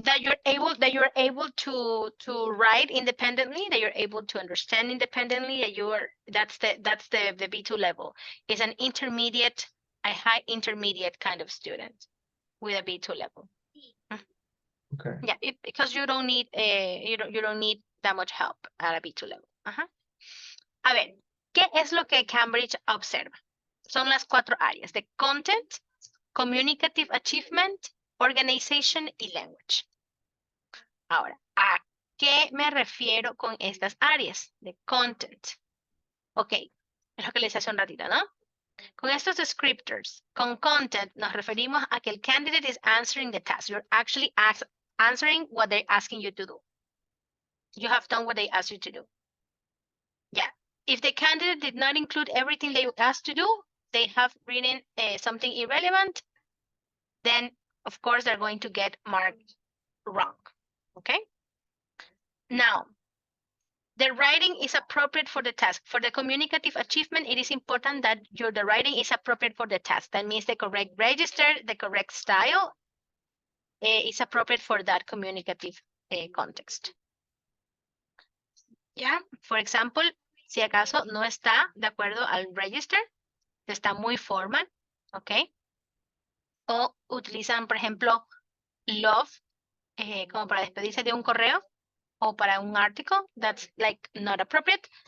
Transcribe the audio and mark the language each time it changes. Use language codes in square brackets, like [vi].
[en] That you're able to write independently, that you're able to understand independently, that's the B2 level. Is an intermediate, a high intermediate kind of student with a B2 level. Okay. Yeah, because you don't need you don't need that much help at a B2 level. [es] A ver, ¿qué es lo que Cambridge observa? Son las 4 áreas de content, communicative achievement, organization y language. Ahora, ¿a qué me refiero con estas áreas de content? Ok, es lo que les hace un ratito, ¿no? Con estos descriptors, con content, nos referimos a que el candidate [en] is answering the task. You're actually answering what they're asking you to do. You have done what they asked you to do. Yeah. If the candidate did not include everything they asked to do, they have written something irrelevant, then of course they're going to get marked wrong. Okay? Now, the writing is appropriate for the task. For the communicative achievement, it is important that the writing is appropriate for the task. That means the correct register, the correct style is appropriate for that communicative context. Yeah, for example, [es] si acaso no está de acuerdo al register, está muy formal, ¿ok? O utilizan, por ejemplo, love como para despedirse de un correo o para un article, [en] that's like not appropriate.